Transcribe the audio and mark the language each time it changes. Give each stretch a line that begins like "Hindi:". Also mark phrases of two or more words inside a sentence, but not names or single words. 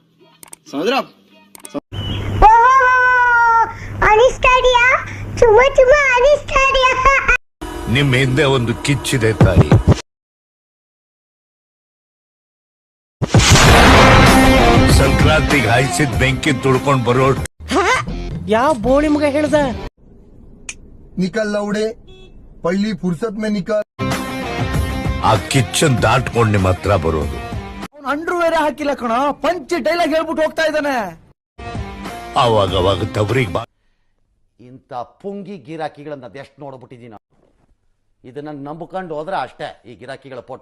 Kannada: ಅನಿಸ್ತಾಡಿಯಾ? ಚುಮ್ಮ ಅನಿಸ್ತಾಡಿಯಾ? ನಿಮ್ಮ ಹಿಂದೆ ಒಂದು ಕಿಚ್ಚಿದೆ ತಾಯಿ. ಸಂಕ್ರಾಂತಿಗೆ ಹಾಯಿಸಿದ ಬೆಂಕಿ ತುಳ್ಕೊಂಡ್ ಬರೋ ಯಾವ ಬೋಳಿ ಮಗ ಹೇಳ್ದ?
Hindi: निकल लौड़े पल्ली फुर्सत में निकल.
Kannada: ಆ ಕಿಚ್ಚನ್ ದಾಟ್ಕೊಂಡ್ ನಿಮ್ಮ ಹತ್ರ ಬರೋದು. ಅಂಡ್ರು ಬೇರೆ ಹಾಕಿಲ್ಲ ಕಣ,
English: punch dialogue
Kannada: ಹೇಳ್ಬಿಟ್ಟು ಹೋಗ್ತಾ ಇದ್ದಾನೆ. ಅವಾಗ ತವರಿಗೆ ಬಾ. ಇಂಥ ಪುಂಗಿ ಗಿರಾಕಿಗಳನ್ನ ಅದೆಷ್ಟು ನೋಡ್ಬಿಟ್ಟಿದೀನಿ. ಇದನ್ನ ನಂಬಿಕೊಂಡು ಹೋದ್ರೆ ಅಷ್ಟೇ ಈ ಗಿರಾಕಿಗಳ ಪೊಟ್ಟು.